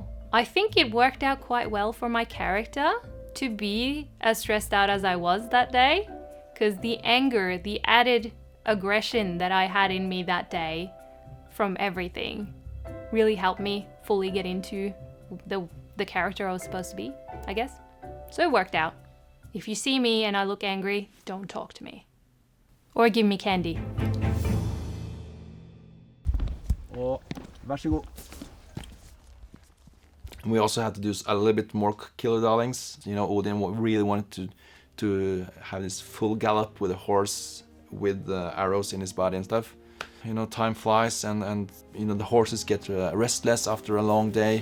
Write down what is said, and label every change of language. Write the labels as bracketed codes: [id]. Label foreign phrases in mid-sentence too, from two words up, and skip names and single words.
[en] I think it worked out quite well for my character to be as stressed out as I was that day, because the anger, the added aggression that I had in me that day from everything really helped me fully get into the character I was supposed to be, I guess. So it worked out. If you see me and I look angry, don't talk to me. Or give me candy. [no] Og vær så god. [en] We also had to do a little bit more killer darlings. You know, Odin really wanted to have this full gallop with a horse with the arrows in his body and stuff. You know, time flies and you know, the horses get restless after a long day.